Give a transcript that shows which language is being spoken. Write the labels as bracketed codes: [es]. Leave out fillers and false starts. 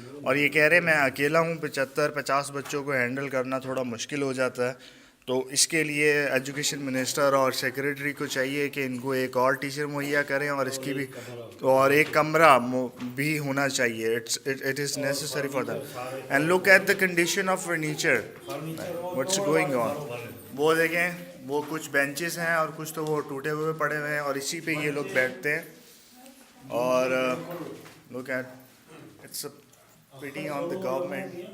[ur] और ये कह रहे हैं मैं अकेला हूँ, 75-50 बच्चों को हैंडल करना थोड़ा मुश्किल हो जाता है। تو اس کے لیے ایجوکیشن منسٹر اور سیکریٹری کو چاہیے کہ ان کو ایک اور ٹیچر مہیا کریں اور اس کی بھی اور ایک کمرہ بھی ہونا چاہیے. [en] It is necessary for that. And look at the condition of furniture what's going on. [ur] وہ دیکھیں وہ کچھ بینچز ہیں اور کچھ تو وہ ٹوٹے ہوئے پڑے ہوئے ہیں اور اسی پہ یہ لوگ بیٹھتے ہیں. [en] اور look at it's a pity on the government.